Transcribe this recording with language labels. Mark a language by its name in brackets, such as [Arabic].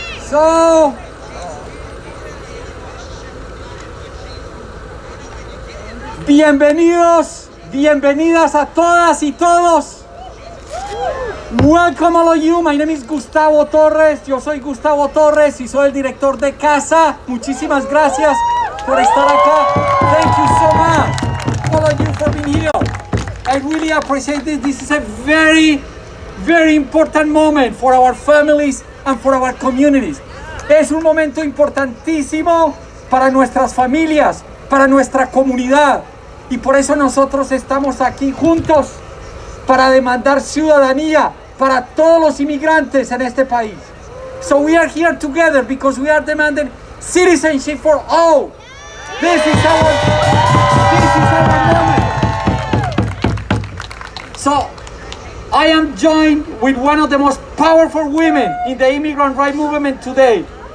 [Spanish] So, bienvenidos, bienvenidas a todas y todos. [English] Welcome all of you. My name is Gustavo Torres. [Spanish] Yo soy Gustavo Torres y soy el director de casa. Muchísimas gracias por estar acá. [English] Thank you so much, all of you, for being here. I really appreciate this. This is a very, very important moment for our families and for our communities. [Spanish] Es un momento importantísimo para nuestras familias, para nuestra comunidad. Y por eso nosotros estamos aquí juntos para demandar ciudadanía para todos los inmigrantes en este país. [English] So we are here together because we are demanding citizenship for all. This is our moment. So I am joined with one of the most powerful women in the immigrant rights movement today.